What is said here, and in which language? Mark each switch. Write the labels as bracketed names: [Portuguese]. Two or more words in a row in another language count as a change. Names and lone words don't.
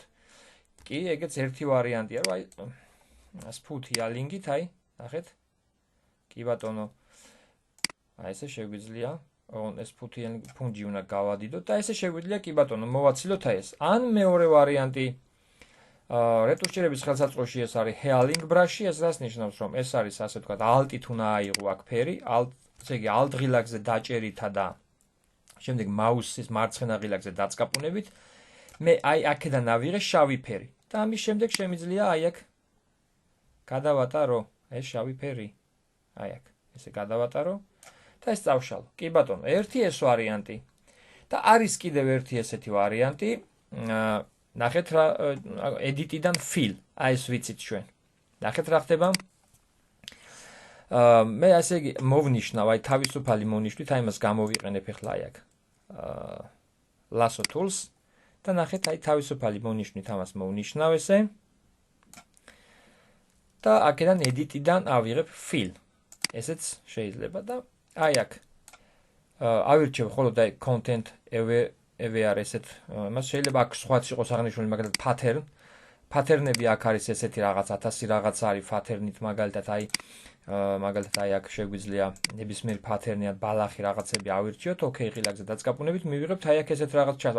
[Georgian] კი, ეგეც ერთი ვარიანტია, რომ აი სფუთიალინგით აი, ნახეთ კი ბატონო აი ესე შეგვიძლია ეს ფუნჯი უნდა გავადიდოთ და ესე შეგვიძლია კი ბატონო მოვაცილოთ აი ეს ან მეორე ვარიანტი რეტუშირების ხელსაწყოში ეს არის [English] healing brush- [Georgian] ი ეს რას ნიშნავს რომ ეს არის ასე ვთქვათ alt-ით უნდა აიღო აქ ფერი ესე იგი alt ღილაკზე დაჭერითა და შემდეგ მაუსის მარცხენა ღილაკზე დაწკაპუნებით მე აი აქედან ავიღე შავი ფერი და ამის შემდეგ შემიძლია აი აქ გადავატარო ეს შავი ფერი აი აქ ესე გადავატარო და ეს წავშალო. კი ბატონო, ერთი ეს ვარიანტი. და არის კიდევ ერთი ესეთი ვარიანტი. ნახეთ რა edit-დან fill. აი ეს ვიცით ჩვენ. ნახეთ რა ხდება. მე ასე იგი მოვნიშნავ, აი თავისუფალი მონიშნვით, აი მას გამოვიყენებ ახლა აი აქ. [English] lasso tools [Georgian] და ნახეთ აი თავისუფალი მონიშნით ამას მოვნიშნავ ესე და აქედან edit-დან ავიღებ fill. ესეც შეიძლება და აი აქ ავირჩევ ხოლმე და [English] content aware [Georgian] ესეთ მას შეიძლება აქ სხვაც იყოს აღნიშნული მაგალითად pattern. Pattern-ები აქ არის ესეთი რაღაც 1000 რაღაც არის pattern-ით მაგალითად აი აქ შეგვიძლია ნებისმიერი pattern-ი ან ბალახი რაღაცები ავირჩიოთ, ოკეი, ღილაკზე დაწყაპუნებით მივიღებთ აი აქ ესეთ რაღაც ჩასვავს.